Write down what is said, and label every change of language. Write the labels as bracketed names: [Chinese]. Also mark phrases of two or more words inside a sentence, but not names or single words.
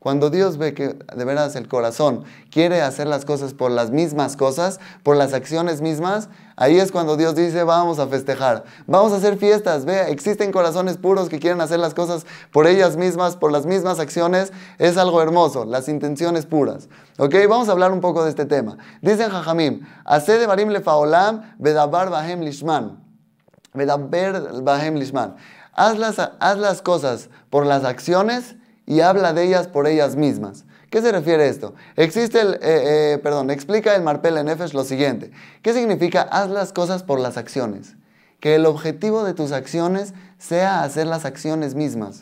[Spanish] Cuando Dios ve que de veras el corazón quiere hacer las cosas por las mismas cosas, por las acciones mismas, ahí es cuando Dios dice, vamos a festejar, vamos a hacer fiestas. Ve, existen corazones puros que quieren hacer las cosas por ellas mismas, por las mismas acciones. Es algo hermoso, las intenciones puras. ¿Ok? Vamos a hablar un poco de este tema. Dicen Jajamim, [Hebrew] עשה דברים לפעולם, ודבר בהם לשמן. ודבר בהם לשמן. [Spanish] Haz las cosas por las acciones y habla de ellas por ellas mismas. ¿Qué se refiere a esto? Explica el Marpel Nefesh lo siguiente. ¿Qué significa haz las cosas por las acciones? Que el objetivo de tus acciones sea hacer las acciones mismas.